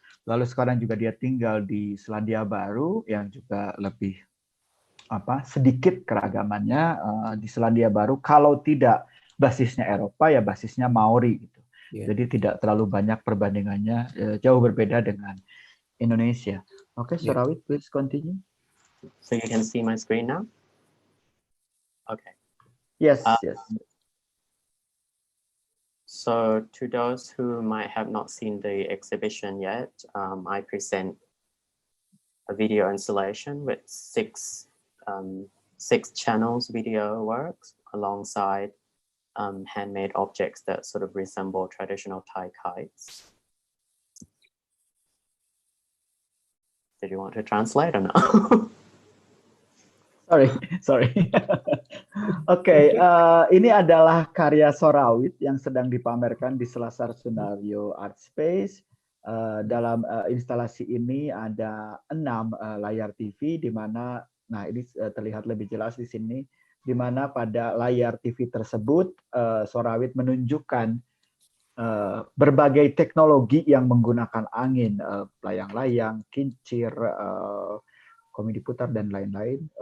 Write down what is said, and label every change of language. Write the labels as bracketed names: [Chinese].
[Indonesian] Lalu sekarang juga dia tinggal di Selandia Baru yang juga lebih sedikit keragamannya di Selandia Baru. Kalau tidak basisnya Eropa ya basisnya Maori gitu. Jadi tidak terlalu banyak perbandingannya, jauh berbeda dengan Indonesia. [English] Oke, Sorawit, please continue. So you can see my screen now? Okay. Yes, yes. So to those who might have not seen the exhibition yet, I present a video installation with six channels video works alongside handmade objects that sort of resemble traditional Thai kites. Did you want to translate or no? Sorry. [Indonesian] Oke, ini adalah karya Sorawit yang sedang dipamerkan di Selasar Sunario Art Space. Dalam instalasi ini ada 6 layar TV di mana, nah ini terlihat lebih jelas di sini, di mana pada layar TV tersebut Sorawit menunjukkan berbagai teknologi yang menggunakan angin, layang-layang, kincir, komedi putar dan lain-lain.